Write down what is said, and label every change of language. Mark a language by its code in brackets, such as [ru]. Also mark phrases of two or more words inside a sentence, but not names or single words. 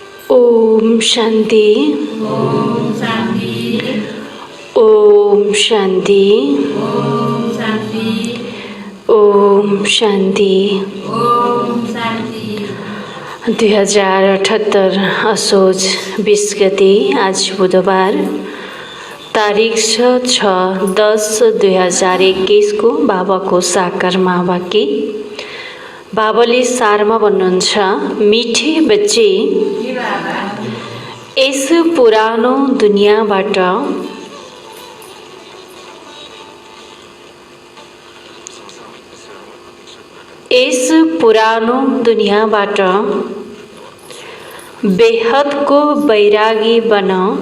[ne] ओम शांति। ओम शांति। ओम शांति। ओम शांति। ओम शांति। ओम शांति। 2078 असोज 20 गते आज बुधबार तारिक 6/10/2021 को बाबाको साकार महावाक्य। बाबाले सारमा भन्नुहुन्छ, [hi] मिठे बच्चे, [ne] यस पुरानो दुनियाँबाट बेहदको बैरागी बन।